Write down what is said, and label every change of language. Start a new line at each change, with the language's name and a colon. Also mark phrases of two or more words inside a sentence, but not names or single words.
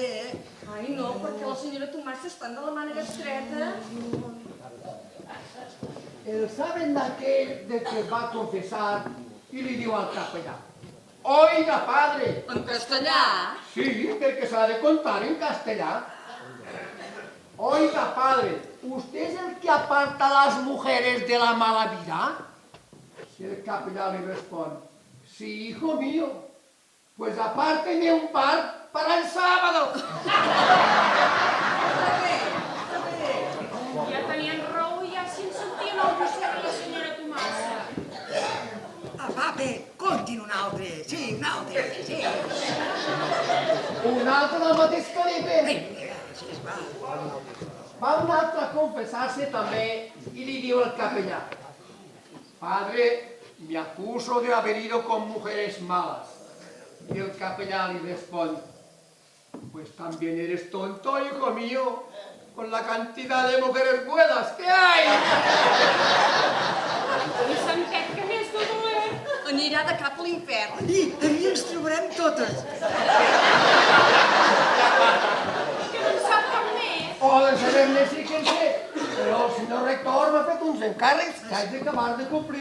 Catalan: Ai, no, perquè la senyora Tomàs s'estan de la màniga estreta. El saben d'aquell de que va confessar i li diu al capellà:
Spanish: Oiga, padre.
Catalan: En castellà? Sí, perquè s'ha de contar en castellà.
Spanish: Oiga, padre, ¿usted es el que aparta a las mujeres de la mala vida? Y el capellán le responde: sí, hijo mío, pues apárteme un par para el sábado.
Catalan: Ja tenien raó i ja se'n sentien el gust de la senyora Tomàs. Va, bé, contin un altre. Sí, un altre, sí. Un altre del mateix calibre. Vinga, així es va. Va un altre a confessar-se també
Spanish: y le diu al capellán: Padre, me acuso de haber ido con mujeres malas. Y el capellán le responde: pues también eres tonto, hijo mío, con la cantidad de mujeres buenas que hay.
Catalan: I sentet que n'és de dolent. Anirà de cap a l'infern. I ahir ens trobarem totes. Que no en sap cap més. O de saber-ne sí que en sé, però el senyor rector m'ha fet uns encàrrecs que haig d'acabar de complir.